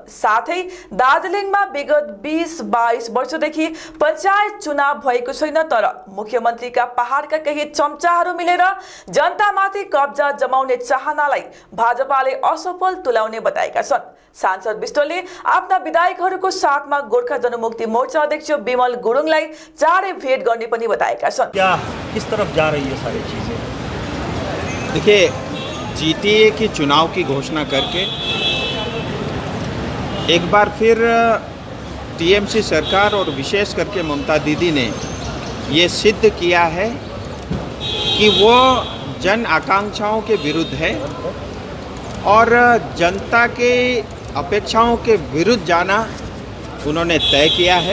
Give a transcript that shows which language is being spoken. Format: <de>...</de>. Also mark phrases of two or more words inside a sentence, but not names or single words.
<ne>साथै दार्जिलिङमा विगत 20-22 वर्षदेखि पञ्चायत चुनाव भएको छैन, तर मुख्यमन्त्रीका पहाडका केही चम्चाहरू मिलेर जनतामाथि कब्जा जमाउने चाहनालाई भाजपाले असफल तुल्याउने बताएका छन्। सांसद विष्टले आफ्ना विधायकहरूको साथमा गोर्खा जनमुक्ति मोर्चा अध्यक्ष विमल गुरुङलाई चाँडै भेट गर्ने पनि बताएका छन्।</ne> <hi>क्या किस तरफ जा रही है सारी चीजें? देखिए, जीटीए की चुनाव की घोषणा करके एक बार फिर टीएमसी सरकार और विशेष करके ममता दीदी ने ये सिद्ध किया है कि वो जन आकांक्षाओं के विरुद्ध है और जनता के अपेक्षाओं के विरुद्ध जाना उन्होंने तय किया है।</hi>